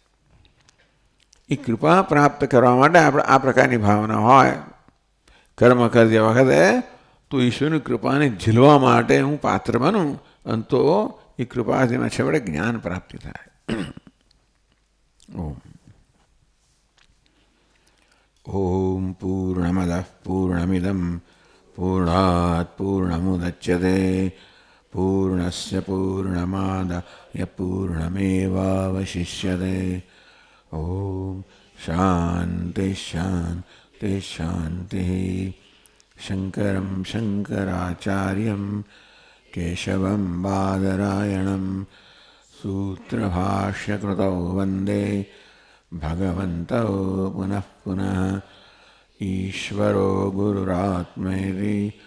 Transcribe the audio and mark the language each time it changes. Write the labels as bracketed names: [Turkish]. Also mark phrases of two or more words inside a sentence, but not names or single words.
[Gujarati] એ કૃપા પ્રાપ્ત કરવા માટે આપણે આ પ્રકારની ભાવના હોય કર્મ કરતી વખતે, તો ઈશ્વરની કૃપાને ઝીલવા માટે હું પાત્ર બનું, અને તો એ કૃપાથી છેવટે જ્ઞાન પ્રાપ્તિ થાય. [Sanskrit] ઓમ ॐ पूर्णमदः पूर्णमिदं पूर्णात् पूर्णमुदच्यते पूर्णस्य पूर्णमादाय पूर्णमेवावशिष्यते ॐ शान्ति शान्ति शान्तिः शङ्करं शङ्कराचार्यं केशवं बादरायणं सूत्रभाष्यकृतौ वन्दे भगवन्तौ पुनः पुनः ईश्वरो गुरुरात्मेति